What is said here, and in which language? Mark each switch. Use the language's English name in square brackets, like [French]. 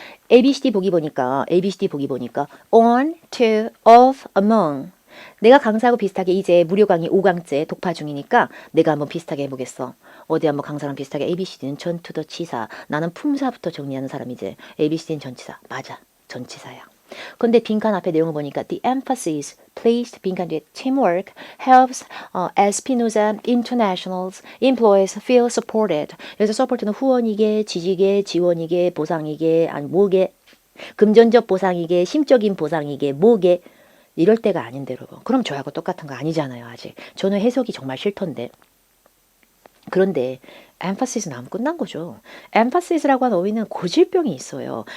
[Korean] ABCD 보기 보니까 on, to, of, among 내가 강사하고 비슷하게 이제 무료 강의 5강째 독파 중이니까 내가 한번 비슷하게 해보겠어. 어디 한번 강사랑 비슷하게 ABCD는 전투더 치사. 나는 품사부터 정리하는 사람이지. ABCD는 전치사. 맞아. 전치사야. 근데 빈칸 앞에 내용을 보니까 [English] the emphasis placed [Korean] 빈칸 뒤에 [English] teamwork helps Espinosa International's employees feel supported. [Korean] 여기서 support는 후원이게, 지지게, 지원이게, 보상이게, 아니 뭐게, 금전적 보상이게, 심적인 보상이게, 뭐게 이럴 때가 아닌데 여러분. 그럼 저하고 똑같은 거 아니잖아요. 아직. 저는 해석이 정말 싫던데. 그런데 emphasis 나오면 끝난 거죠. emphasis라고 하는 어휘는 고질병이 있어요.